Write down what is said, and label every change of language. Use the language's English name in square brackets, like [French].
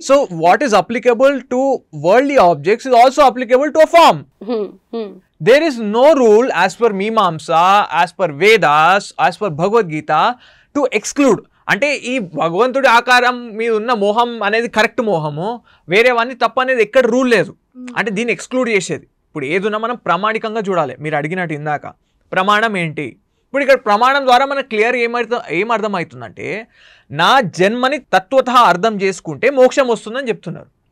[English] So what is applicable to worldly objects is also applicable to a form. There is no rule as per Mimamsa, as per Vedas, as per Bhagavad Gita to exclude. [Telugu] అంటే ఈ భగవంతుడి ఆకారం మీద ఉన్న మోహం అనేది correct మోహము, వేరేవన్నీ తప్పు అనేది ఎక్కడ రూల్ లేదు. అంటే దీన్ని ఎక్స్క్లూడ్ చేసేది. ఇప్పుడు ఏదున్నా మనం ప్రామాణికంగా చూడాలి. మీరు అడిగినట్టు ఇందాక ప్రమాణం ఏంటి, ఇప్పుడు ఇక్కడ ప్రమాణం ద్వారా మనకు క్లియర్ ఏం అర్థమవుతుందంటే, నా జన్మని తత్వత అర్థం చేసుకుంటే మోక్షం వస్తుందని చెప్తున్నారు.